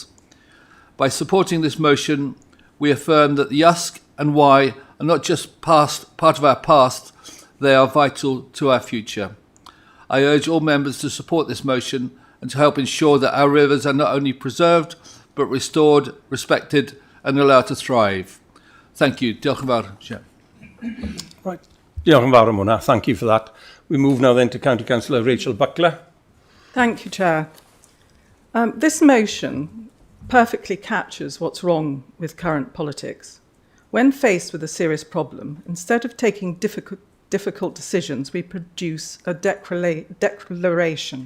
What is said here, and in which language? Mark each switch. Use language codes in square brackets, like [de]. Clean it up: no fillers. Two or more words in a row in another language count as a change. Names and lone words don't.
[en] By supporting this motion, we affirm that the Usk and Wye are not just part of our past, they are vital to our future. I urge all members to support this motion and to help ensure that our rivers are not only preserved, but restored, respected, and allowed to thrive. Thank you. [cy] Diolch yn fawr, Chair. Right. Diolch yn fawr am hwnna. [en] Thank you for that. We move now then to County Councillor Rachel Buckler. Thank you, Chair. This motion perfectly captures what's wrong with current politics. When faced with a serious problem, instead of taking difficult decisions, we produce a declaration.